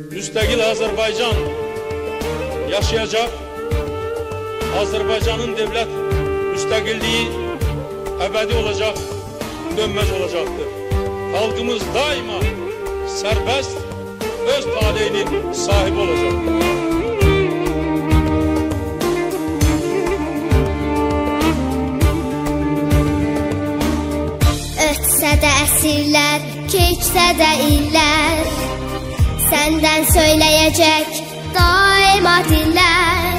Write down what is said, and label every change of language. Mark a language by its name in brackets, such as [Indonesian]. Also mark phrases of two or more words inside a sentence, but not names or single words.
[Turkish] müstakil Azerbaycan yaşayacak. Azerbaycan'ın devlet müstakilliği ebedi olacak, dönmez olacaktır. Halkımız daima serbest, öz talihinin sahibi olacaktır. [Azerbaijani] Ötsə də əsrlər, keçsə də illər, səndən söyləyəcək daima dillər.